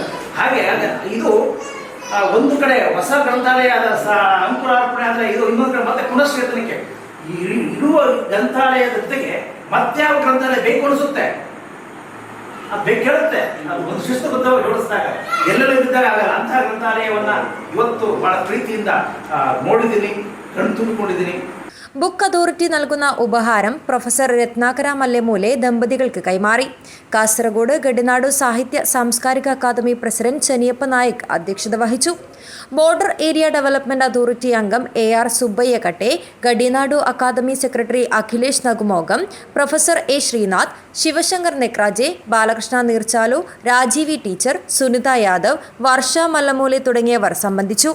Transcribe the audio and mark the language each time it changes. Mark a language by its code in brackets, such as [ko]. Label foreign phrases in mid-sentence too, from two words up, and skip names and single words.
[kn] ಹಾಗೆ ಇದು ಒಂದು ಕಡೆ ಹೊಸ ಗ್ರಂಥಾಲಯ ಅಂಕುರಾರ್ಪಣೆ ಆದರೆ, ಇದು ಇನ್ನೊಂದು ಕಡೆ ಮತ್ತೆ ಪುನಶ್ಚೇತನಕ್ಕೆ ಇರುವ ಗ್ರಂಥಾಲಯದ ಜೊತೆಗೆ ಮತ್ತೆ ಯಾವ ಗ್ರಂಥಾಲಯ ಬೇಕು ಅನಿಸುತ್ತೆ. ಕೇಳುತ್ತೆ. ಅದು ಒಂದು ಶಿಸ್ತುಬದ್ಧವಾಗಿ ಜೋಡಿಸಿದಾಗ ಎಲ್ಲೆಲ್ಲ ಇದ್ದಾಗ ಆಗಲ್ಲ. ಅಂತಹ ಗ್ರಂಥಾಲಯವನ್ನ ಇವತ್ತು ಬಹಳ ಪ್ರೀತಿಯಿಂದ ನೋಡಿದ್ದೀನಿ, ಕಣ್ಣು ತುಂಬಿಕೊಂಡಿದ್ದೀನಿ. [ml] ബുക്ക് അതോറിറ്റി നൽകുന്ന ഉപഹാരം പ്രൊഫസർ രത്നാകര മല്യമൂലെ ദമ്പതികൾക്ക് കൈമാറി. കാസർഗോഡ് ഗഡിനാടു സാഹിത്യ സാംസ്കാരിക അക്കാദമി പ്രസിഡന്റ് ചെനിയപ്പ നായിക് അധ്യക്ഷത വഹിച്ചു. ബോർഡർ ഏരിയ ഡെവലപ്മെന്റ് അതോറിറ്റി അംഗം AR സുബ്ബയ്യക്കട്ടെ, ഗഡിനാടു അക്കാദമി സെക്രട്ടറി അഖിലേഷ് നഗുമോഗം, പ്രൊഫസർ A ശ്രീനാഥ്, ശിവശങ്കർ നെക്രാജെ, ബാലകൃഷ്ണ നീർച്ചാലു, രാജീവി ടീച്ചർ, സുനിത യാദവ്, വർഷ മല്ലമൂലെ തുടങ്ങിയവർ സംബന്ധിച്ചു.